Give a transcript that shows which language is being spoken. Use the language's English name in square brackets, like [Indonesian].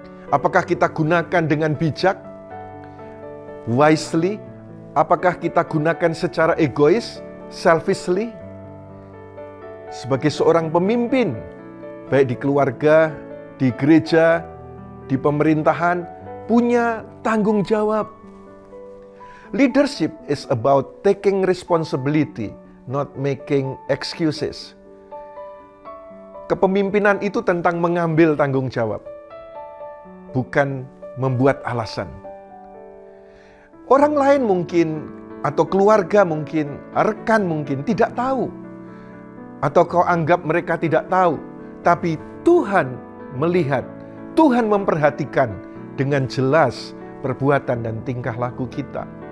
[Indonesian] Apakah kita gunakan dengan bijak, [English] wisely? [Indonesian] Apakah kita gunakan secara egois, [English] selfishly? [Indonesian] Sebagai seorang pemimpin, baik di keluarga, di gereja, di pemerintahan, punya tanggung jawab. [English] Leadership is about taking responsibility, not making excuses. [Indonesian] Kepemimpinan itu tentang mengambil tanggung jawab, bukan membuat alasan. Orang lain mungkin, atau keluarga mungkin, rekan mungkin tidak tahu. Atau kau anggap mereka tidak tahu. Tapi Tuhan melihat, Tuhan memperhatikan dengan jelas perbuatan dan tingkah laku kita.